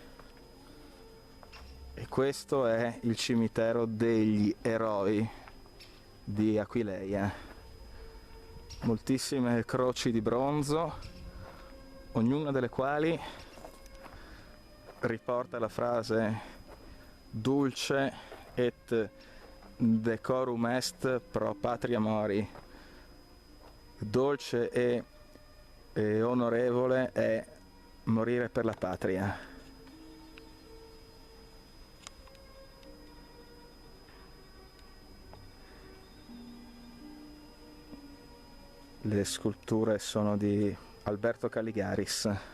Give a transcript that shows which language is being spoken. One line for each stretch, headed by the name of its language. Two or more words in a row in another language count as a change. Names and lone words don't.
Italian: E questo è il cimitero degli eroi di Aquileia. Moltissime croci di bronzo, ognuna delle quali riporta la frase
Latin: Dulce et decorum est pro patria mori,
Italian: dolce e onorevole è morire per la patria. Le sculture sono di Alberto Caligaris.